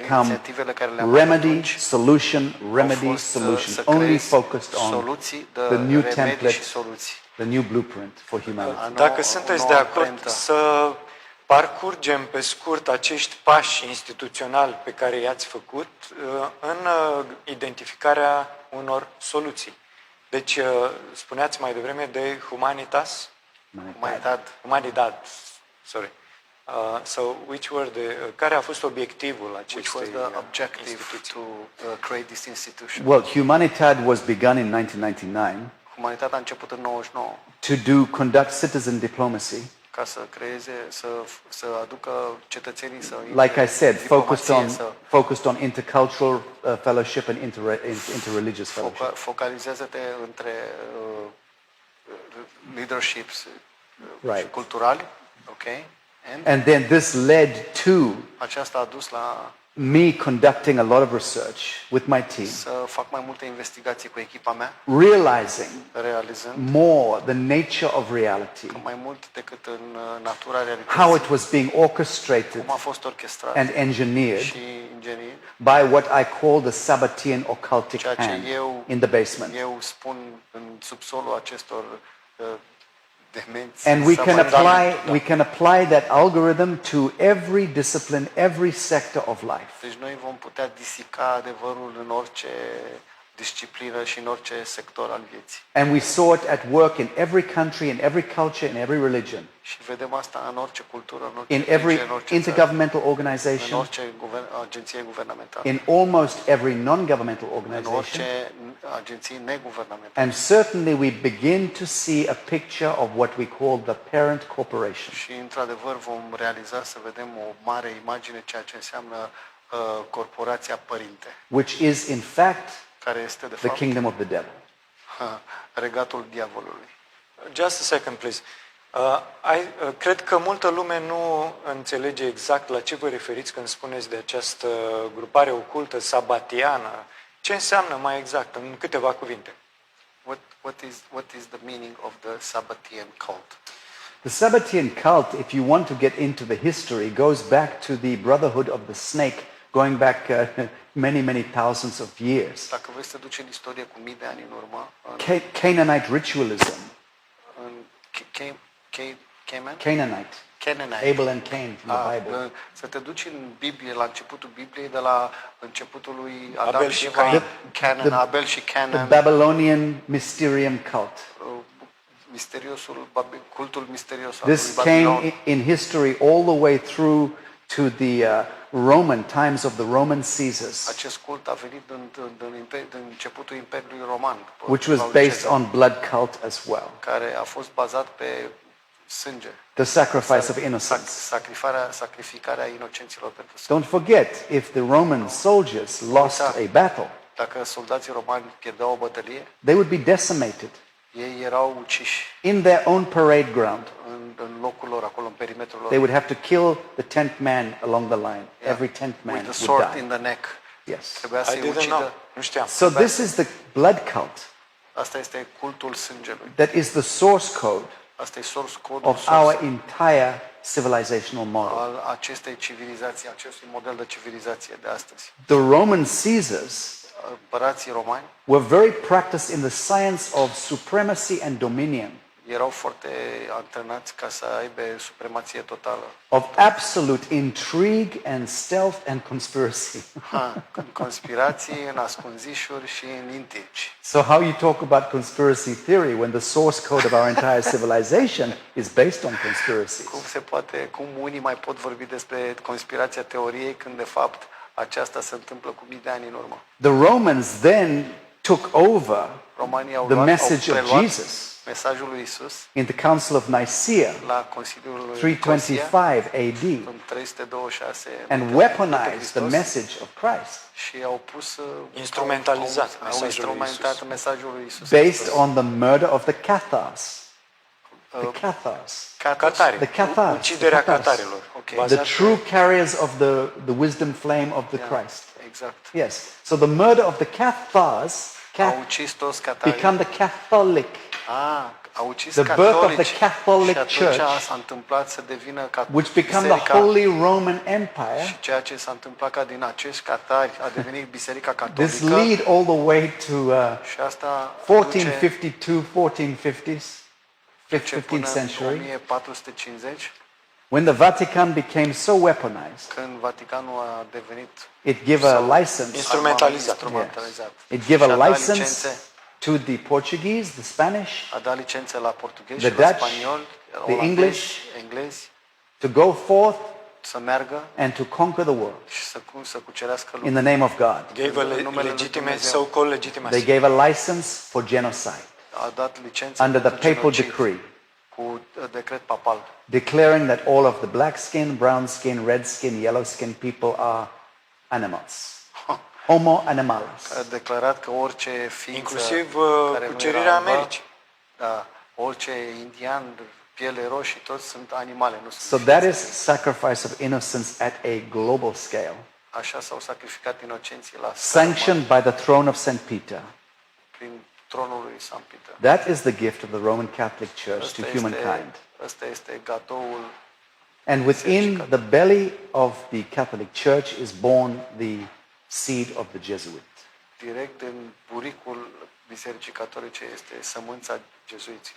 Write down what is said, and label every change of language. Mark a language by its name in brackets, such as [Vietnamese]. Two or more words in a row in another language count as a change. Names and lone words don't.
[English] become [Romanian] inițiativele care le-am luat [English] remedy, [Romanian] atunci [English] solution, [Romanian] au [English] remedy, [Romanian] fost [English] solution, [Romanian] să [English] only [Romanian] creez [English] focused on [Romanian] soluții de [English] the new [Romanian] remedii [English] template, [Romanian] și soluții. [English] the new blueprint for humanity. [Romanian] Dacă sunteți de acord să parcurgem pe scurt acești pași instituționali pe care i-ați făcut în identificarea unor soluții. Deci, spuneați mai devreme de Humanitas? [English] Humanidad, sorry. So, [Romanian] care a fost obiectivul [English] Which [Romanian] acestei [English] was the objective [Romanian] instituții? [English] to create this institution? Well, Humanidad was begun in 1999 [Romanian] Humanitatea a început în 99 [English] to conduct citizen diplomacy. [Romanian] ca să creeze, să aducă cetățenii să [English] Like I said, [Romanian] diplomație, [English] focused on intercultural fellowship and interreligious fellowship. [Romanian] focalizează-te între leaderships [English] Right. [Romanian] culturali, okay? [English] And then this led to [Romanian] Aceasta a dus la [English] me conducting a lot of research with my team, [Romanian] să fac mai multe investigații cu echipa mea, [English] realizing [Romanian] realizând [English] more the nature of reality, [Romanian] că mai mult decât în natura realității, [English] how it was being orchestrated [Romanian] cum a fost orchestrat [English] and engineered [Romanian] și ingeniat, [English] by what I call the Sabbatean occultic [Romanian] ceea ce [English] hand in the basement. [Romanian] eu spun în subsolul acestor demenți. [English] And [Romanian] sabbatani. [English] we can apply that algorithm to every discipline, every sector of life. [Romanian] Deci noi vom putea disica adevărul în orice disciplină și în orice sector al vieții. [English] And we saw it at work in every country, in every culture, in every religion, [Romanian] Și vedem asta în orice cultură, în orice [English] in every [Romanian] religie, în orice țară, [English] intergovernmental [Romanian] în [English] organization, [Romanian] orice agenție guvernamentală, [English] in almost every non-governmental [Romanian] în [English] organization. [Romanian] orice agenții neguvernamentale. [English] And certainly we begin to see a picture of what we call the parent corporation, [Romanian] Și într-adevăr vom realiza să vedem o mare imagine ceea ce înseamnă corporația părinte, [English] which is in fact [Romanian] care este de [English] the [Romanian] fapt [English] kingdom of the devil. [Romanian] regatul diavolului. [English] Just a second, please. [Romanian] Cred că multă lume nu înțelege exact la ce vă referiți când spuneți de această grupare ocultă sabatiană. Ce înseamnă mai exact, în câteva cuvinte? [English] What is the meaning of the Sabbatean cult? The Sabbatean cult, if you want to get into the history, goes back to the brotherhood of the snake, going back many, many thousands of years. [Romanian] Dacă vreți să duci în istorie cu mii de ani în urmă, [English] Canaanite ritualism. [Romanian] în [English] Canaanite. Abel and Cain from the Bible. [Romanian] Să te duci în Biblie, la începutul Bibliei, de la începutul lui Adam Abel și și Eva, Cain. Canaan, Abel și [English] The [Romanian] Canaan, [English] Babylonian mysterium cult. [Romanian] cultul misterios al [English] This [Romanian] lui Babilon. [English] came in history all the way through to the Roman times of the Roman Caesars, [Romanian] Acest cult a venit din începutul Imperiului Roman, [English] which was based on blood cult as well. [Romanian] care a fost bazat pe sânge, [English] The sacrifice of innocence. [Romanian] sacrificarea inocenților pentru sânge. [English] Don't forget, if the Roman soldiers lost a battle, [Romanian] Dacă soldații romani pierdeau o bătălie, [English] they would be decimated [Romanian] ei erau uciși [English] in their own parade ground. [Romanian] în locul lor, acolo în perimetrul lor, [English] They would have to kill the 10th man along the line. Every 10th man with the would sword die. in the neck. Yes. [Romanian] Trebuia [English] I [Romanian] să-i [English] didn't know. [Romanian] ucidă. Nu știam. [English] So this is the blood cult. [Romanian] Asta este cultul sângelui. [English] That is the source code [Romanian] Asta e [English] source code of our entire civilizational model. [Romanian] al acestei civilizații, acestui model de civilizație de astăzi. [English] The Roman Caesars [Romanian] Împărații romani, [English] were very practiced in the science of supremacy and dominion. [Romanian] erau foarte antrenați ca să aibă supremație totală. [English] of absolute intrigue and stealth and conspiracy. [Romanian] În conspirații, în ascunzișuri și în intrigi. [English] So how you talk about conspiracy theory when the source code of our entire civilization is based on conspiracies? [Romanian] Cum unii mai pot vorbi despre conspirația teoriei când de fapt aceasta se întâmplă cu mii de ani în urmă. [English] The Romans then took over [Romanian] Romanii au [English] the [Romanian] luat, [English] message [Romanian] au [English] of [Romanian] preluat [English] Jesus [Romanian] mesajul lui Isus [English] in the Council of Nicaea, [Romanian] la Consiliul lui [English] 325 AD, [Romanian] în 326 [English] and weaponized the message of Christ [Romanian] și au pus Instrumentalizat au mesajul lui instrumentat Isus. mesajul lui Isus [English] based on the murder of the Cathars. The Cathars. [Romanian] Catari. [English] The Cathars. [Romanian] Uciderea [English] The Cathars. [Romanian] catarilor. Ok. [English] The [Romanian] Bazat [English] true carriers of the wisdom flame of the Christ. [Romanian] Exact. [English] Yes. So the murder of the Cathars [Romanian] Au ucis toți catarii. [English] become the Catholic. [Romanian] Au ucis [English] The birth of [Romanian] catolici [English] the Catholic [Romanian] și atunci [English] Church, [Romanian] s-a întâmplat să devină [English] which become the Holy Roman Empire. [Romanian] și ceea ce s-a întâmplat ca din acești catari a devenit biserica [English] This [Romanian] catolică [English] lead all the way to [Romanian] și asta [English] 1452, 1450s, [Romanian] duce [English] 15th [Romanian] până în [English] century, [Romanian] 1450, [English] when the Vatican became so weaponized, [Romanian] când Vaticanul a devenit [English] it gave a license. [Romanian] Instrumentalizat. instrumentalizat. [English] It gave [Romanian] Și a dat [English] license [Romanian] licențe, [English] to the Portuguese, the Spanish, [Romanian] a dat licențe la portughezi [English] The [Romanian] și la [English] Dutch, [Romanian] spanioli, [English] the [Romanian] olandezi, [English] English, [Romanian] englezi, [English] to go forth [Romanian] să meargă [English] and to conquer the world [Romanian] și să cucerească [English] in [Romanian] lumea. [English] the name of God. Gave a [Romanian] În numele lui legitime, Dumnezeu. [English] so-called They legitimacy. gave a license for genocide [Romanian] A dat licențe [English] under the [Romanian] pentru [English] papal [Romanian] genocid [English] decree, [Romanian] cu decret papal, [English] declaring that all of the black skin, brown skin, red skin, yellow skin people are animals. [Latin] Homo animalis. [Romanian] a declarat că orice ființă Inclusiv care nu cucerirea era albă, Americii. da, orice indian, piele roșii, toți sunt animale, nu sunt [English] So [Romanian] ființe. [English] that is sacrifice of innocence at a global scale, [Romanian] Așa s-au sacrificat inocenții la [English] sanctioned by the throne of St. Peter. [Romanian] prin tronul lui San Peter. [English] That is the gift of the Roman Catholic Church to humankind. [Romanian] Ăsta este gatoul [English] And within the belly of the Catholic Church is born the seed of the Jesuit. [Romanian] direct în buricul Bisericii Catolice, este sămânța jezuiților.